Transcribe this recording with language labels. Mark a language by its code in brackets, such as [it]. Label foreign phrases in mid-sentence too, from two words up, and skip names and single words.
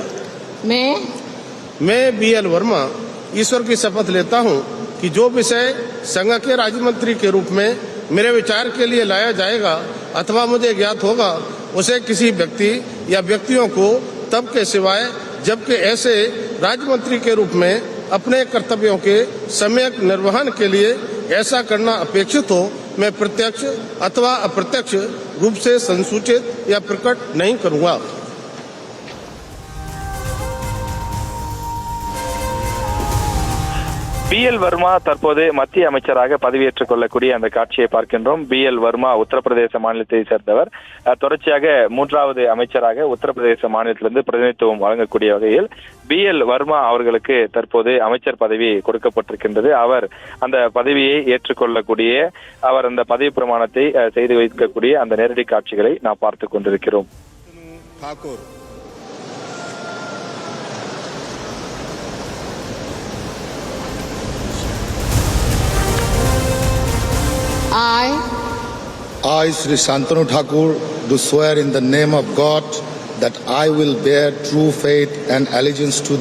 [hi] मैं BL वर्मा ईश्वर की शपथ लेता हूं कि जो विषय संघ के राज्य मंत्री के रूप में मेरे विचार के लिए लाया जाएगा अथवा मुझे ज्ञात होगा, उसे किसी व्यक्ति या व्यक्तियों को तब के सिवाय जबकि ऐसे राज्य मंत्री के रूप में अपने कर्तव्यों के सम्यक निर्वहन के लिए ऐसा करना अपेक्षित हो, मैं प्रत्यक्ष अथवा अप्रत्यक्ष रूप से संसूचित या प्रकट नहीं करूंगा। [ta] BL வர்மா தற்போது மத்திய அமைச்சராக பதவியேற்றுக் கொள்ளக்கூடிய அந்த காட்சியை பார்க்கின்றோம். BL வர்மா உத்தரப்பிரதேச மாநிலத்தை சேர்ந்தவர். தொடர்ச்சியாக 3வது அமைச்சராக உத்தரப்பிரதேச மாநிலத்திலிருந்து பிரதிநிதித்துவம் வழங்கக்கூடிய வகையில் BL வர்மா அவர்களுக்கு தற்போது அமைச்சர் பதவி கொடுக்கப்பட்டிருக்கின்றது. அவர் அந்த பதவியை ஏற்றுக்கொள்ளக்கூடிய, அவர் அந்த பதவி பிரமாணத்தை செய்து வைக்கக்கூடிய அந்த நேரடி காட்சிகளை நாம் பார்த்துக் கொண்டிருக்கிறோம். [en] I, Sri Shantanu Thakur, do swear in the name of God that I will bear true faith and allegiance to